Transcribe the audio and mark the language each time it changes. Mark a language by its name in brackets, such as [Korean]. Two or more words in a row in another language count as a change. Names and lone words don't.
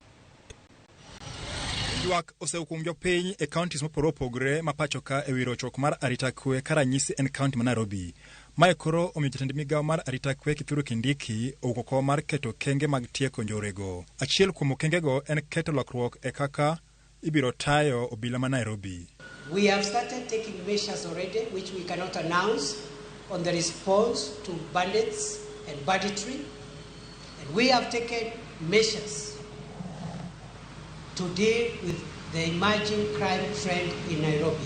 [Luo (Kenya and Tanzania)] Ywak oseukum jopiny e kaontis mopogore opogore ma pacho ka e wi rochruok mar arita kwe ka ranyisi en kaonti ma Nairobi. Mae koro omiyo jatend migao mar arita kwe Kithure Kindiki owuok oko mar keto kenge mag tieko njorego. Achiel kuom kengego en keto lokruok e kaka ibiro tayo obila ma Nairobi. [English] We have started taking measures already which we cannot announce on the response to bandits and banditry. And we have taken measures to deal with the emerging crime trend in Nairobi.